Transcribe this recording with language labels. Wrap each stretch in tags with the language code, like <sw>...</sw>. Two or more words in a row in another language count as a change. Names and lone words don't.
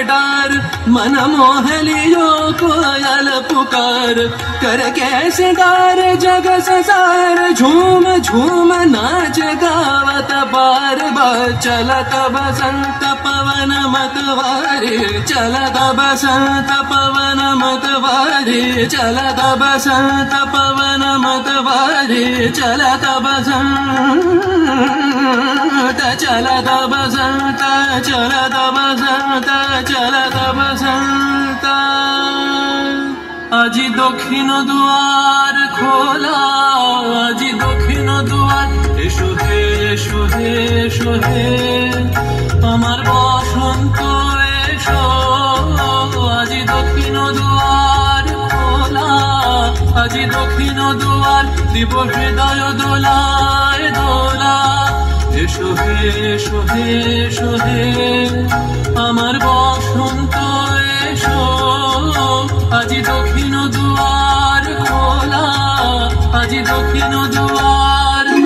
<hi>डार मन मोह लियो कोयल पुकार कर कैसे गार जग संसार झूम झूम नाच गावत बार बार चलत बसंत पवन मतवारी चलत बसंत पवन मतवारी चलत बसंत पवन मतवारी चलत बसंत चलत बसंत चलत बसंत चलत बसंत</hi> <bn>আজি দক্ষিণ দুয়ার খোলা আজি দক্ষিণ দুয়ার এসো হে এসো হে এসো হে আমার বসন্ত এসো আজি দক্ষিণ দুয়ার খোলা আজি দক্ষিণ দুয়ার দিব হৃদয় দোলায় দোলা এসো হে এসো হে এসো হে আমার বসন্ত এসো আজি দক্ষিণ দুয়ার খোলা আজি দক্ষিণ দুয়ার</bn>